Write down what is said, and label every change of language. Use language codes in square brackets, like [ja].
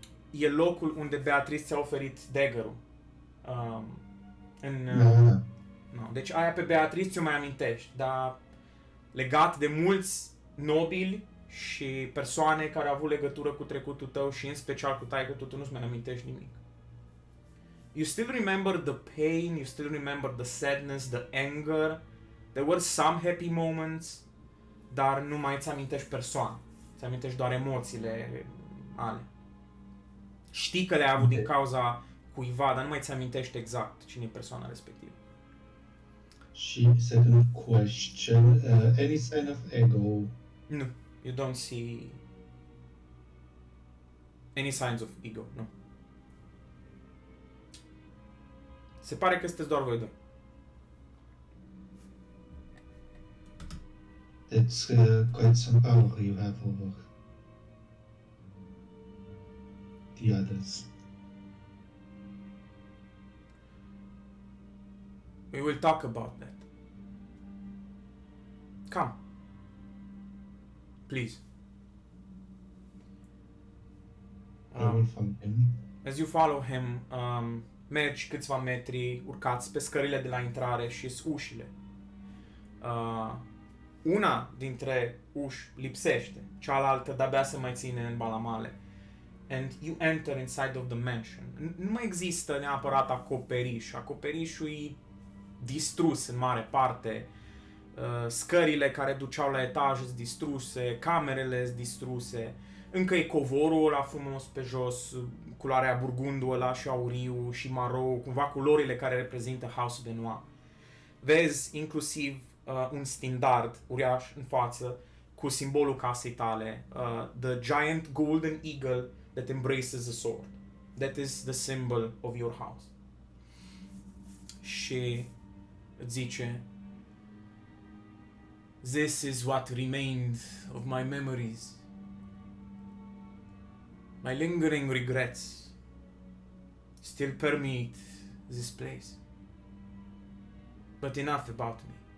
[ro] E locul unde Beatrice ți-a oferit dagger-ul. Da. No, deci aia pe Beatrice ți-o mai amintești, dar legat de mulți nobili și persoane care au avut legătură cu trecutul tău și în special cu taică-tu, tu nu-ți mai amintești nimic. [en] You still remember the pain, you still remember the sadness, the anger. There were some happy moments, [ro] dar nu mai ți amintești persoane. Ți amintești doar emoțiile ale. Știi că le-ai avut din cauza cuiva, dar nu mai ți amintești exact cine e persoana respectivă. [en] Și second question, any sign of ego? Nu, you don't see any signs of ego, nu. [ro] Se pare că sunteți doar voi doi. [en] That's quite some power you have over the others. We will talk about that. Come. Please. I will find him. As you follow him, [ro] mergi câțiva metri, urcați pe scările de la intrare și ușile. Una dintre uși lipsește, cealaltă de-abia se mai ține în balamale. [en] And you enter inside of the mansion. [ro] Nu mai există neapărat acoperiș. Acoperișul e distrus în mare parte. Scările care duceau la etaj sunt distruse, camerele sunt distruse. Încă e covorul ăla frumos pe jos, culoarea burgundul ăla și auriu și marou, cumva culorile care reprezintă House Benoit. Vezi inclusiv un standard uriaș în față cu simbolul casei tale, [en] the giant golden eagle that embraces the sword. That is the symbol of your house. [ro] Și îți zice, [en] this is what remained of my memories. My lingering regrets still permeate this place. But enough about me.